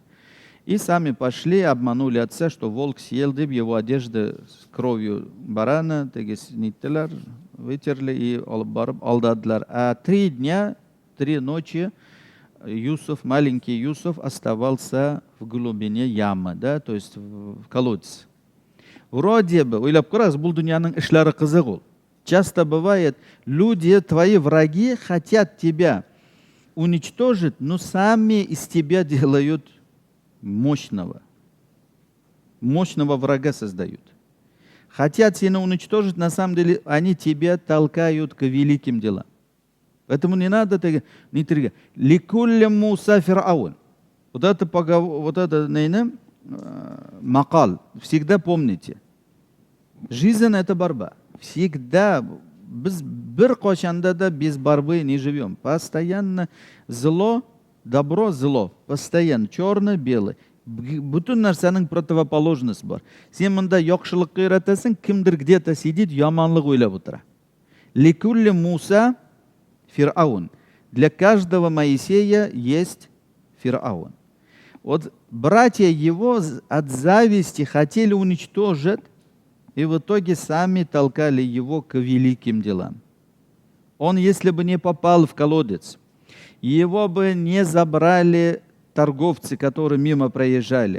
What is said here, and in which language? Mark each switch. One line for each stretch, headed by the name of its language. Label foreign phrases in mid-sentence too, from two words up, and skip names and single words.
Russian: И сами пошли, обманули отца, что волк съел его одежды с кровью барана, вытерли и алдадылар. А 3 дня, 3 ночи Юсуф, маленький Юсуф, оставался в глубине ямы, да, то есть в колодце. Вроде бы,
Kazakh: ойлап қараңыз, бұл дүнияның ішлары қызық ол.
Russian: Часто бывает, люди, твои враги, хотят тебя уничтожить, но сами из тебя делают мощного врага создают. Хотят тебя уничтожить, на самом деле они тебя толкают к великим делам. Поэтому не надо не трогать.
Arabic: لكل موسى فرعون.
Russian: Вот это макал. Всегда помните. Жизнь — это борьба. Всегда без
Uzbek: bir qachanda da
Russian: без борьбы не живем. Постоянно зло, добро, зло. Постоянно черно-белое.
Uzbek: Butun narsaning противоположность bor. Sen bunda yaxshilikqa yaratasan, kimdir
Russian: где-то сидит,
Uzbek: yomonlik o'ylab o'tiradi.
Arabic: لكل موسى فرعون.
Russian: Для каждого Моисея есть Фир'аун. Вот братья его от зависти хотели уничтожить, и в итоге сами толкали его к великим делам. Он, если бы не попал в колодец, его бы не забрали торговцы, которые мимо проезжали.